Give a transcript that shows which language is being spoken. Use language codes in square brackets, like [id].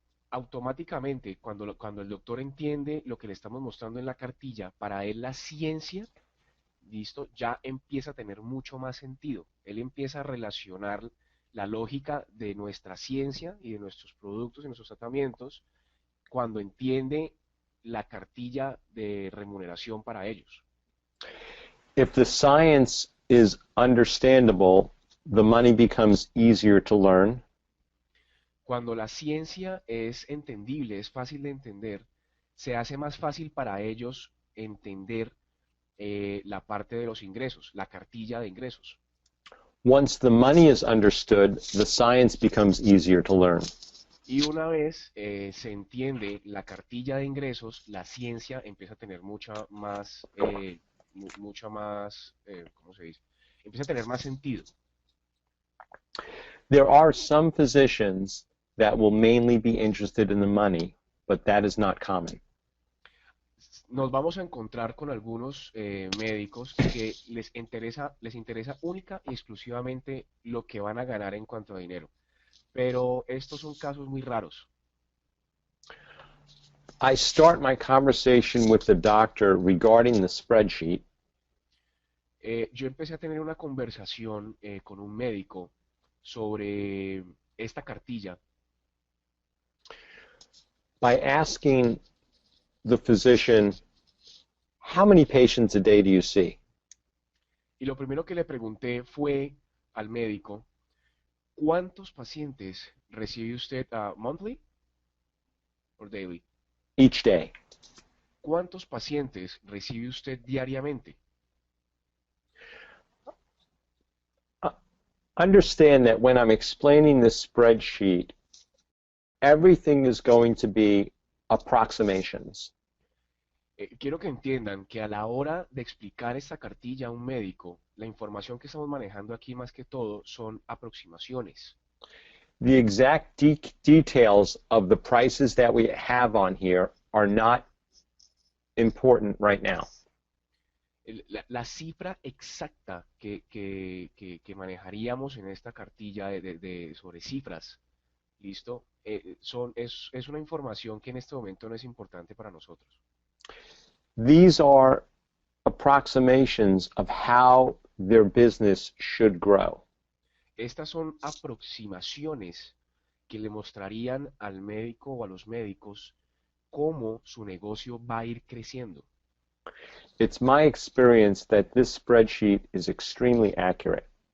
[es] Automáticamente, cuando el doctor entiende lo que le estamos mostrando en la cartilla, para él la ciencia, listo, ya empieza a tener mucho más sentido. Él empieza a relacionar la lógica de nuestra ciencia y de nuestros productos y nuestros tratamientos cuando entiende la cartilla de remuneración para ellos. [en] If the science is understandable, the money becomes easier to learn. [es] Cuando la ciencia es entendible, es fácil de entender, se hace más fácil para ellos entender la parte de los ingresos, la cartilla de ingresos. [en] Once the money is understood, the science becomes easier to learn. [es] Y una vez se entiende la cartilla de ingresos, la ciencia empieza a tener mucha más, ¿cómo se dice? Empieza a tener más sentido. [en] There are some physicians that will mainly be interested in the money, but that is not common. [es] Nos vamos a encontrar con algunos médicos que les interesa única y exclusivamente lo que van a ganar en cuanto a dinero. Pero estos son casos muy raros. [en] I start my conversation with the doctor regarding the spreadsheet, [es] Yo empecé a tener una conversación con un médico sobre esta cartilla [en] by asking the physician, how many patients a day do you see? [es] y lo primero que le pregunté fue al médico, ¿cuántos pacientes recibe usted [en] monthly or daily? Each day. [es] ¿Cuántos pacientes recibe usted diariamente? [en] Understand that when I'm explaining this spreadsheet, everything is going to be approximations. [es] Quiero que entiendan que a la hora de explicar esta cartilla a un médico, la información que estamos manejando aquí más que todo son aproximaciones. [en] The exact details of the prices that we have on here are not important right now. [es] La cifra exacta que manejaríamos en esta cartilla sobre cifras, ¿listo? Es una información que en este momento no es importante para nosotros. [en] These are approximations of how their business should grow. [es] Estas son aproximaciones que le mostrarían al médico o a los médicos cómo su negocio va a ir creciendo. [en] It's my experience that this spreadsheet is extremely accurate.